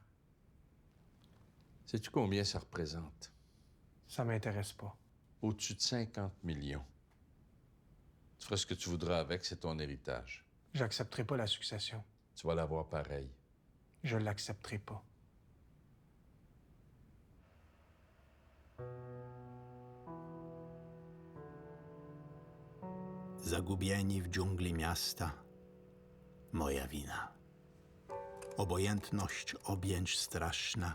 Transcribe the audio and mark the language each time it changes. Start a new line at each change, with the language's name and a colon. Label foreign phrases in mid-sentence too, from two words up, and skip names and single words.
French: Sais-tu combien ça représente? Ça m'intéresse pas. Au-dessus de 50 millions. Tu feras ce que tu voudras avec, c'est ton héritage. J'accepterai pas la succession. Tu vas l'avoir pareil. Je l'accepterai pas.
Polish: Zagubieni w dżungli miasta. Moja wina. Obojętność objęć straszna.